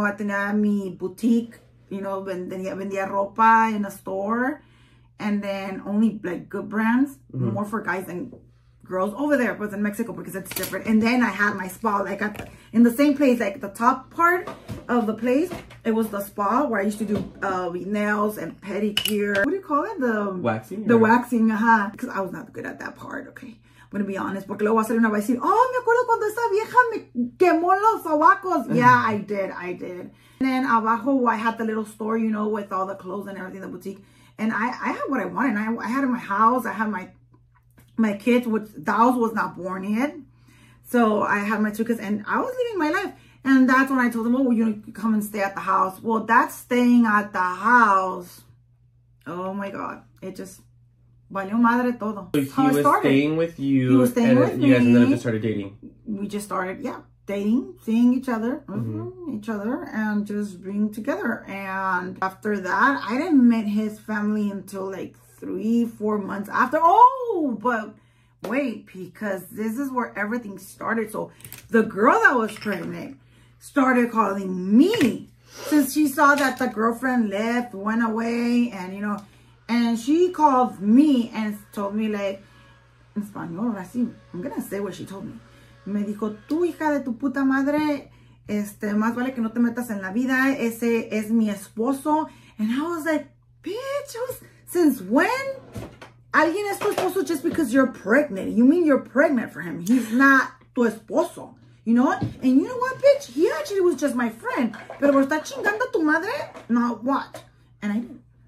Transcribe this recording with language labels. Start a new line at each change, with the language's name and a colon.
English: I
Spanish: tenía mi boutique,
English: you know,
Spanish: vendía ropa
English: in a store, and then only like good brands, more for guys than girls over there, but in Mexico because it's different. And then I had my spa, like in the same place, like the top part of the place, it was the spa where I used to do nails and pedicure. What do you call it? The waxing? The waxing, because I was not good at that part, okay. I'm going to be honest,
Spanish: porque luego va a salir una va a decir, oh, me acuerdo cuando esa vieja me quemó los sobacos.
English: Yeah, I did. And then
Spanish: abajo,
English: I had the little store, you know, with all the clothes and everything, the boutique. And I had what I wanted. I had in my house, I had my kids, which Dawes was not born yet. So I had my 2 kids and I was living my life. And that's when I told them, oh, well, you come and stay at the house. Well, that staying at the house, oh my God, it just
Spanish: valió madre todo.
English: So he was staying with you. He was staying with me. You guys ended up just started dating. We just started, dating, seeing each other, and just being together. And after that, I didn't meet his family until like 3-4 months after. Oh, but wait, because this is where everything started. So the girl that was pregnant started calling me since she saw that the girlfriend left, went away, and you know, and she called me and told me, like, in Spanish,
Spanish: así,
English: I'm gonna say what she told me.
Spanish: Me dijo, tú hija de tu puta madre, más vale que no te metas en la vida, ese es mi esposo.
English: And I was like, bitch, since when?
Spanish: Alguien es tu esposo
English: just because you're pregnant. You mean you're pregnant for him. He's not
Spanish: tu esposo.
English: You know what? And you know what, bitch? He actually was just my friend.
Spanish: Pero por estar chingando a tu madre, no,
English: what? And I didn't.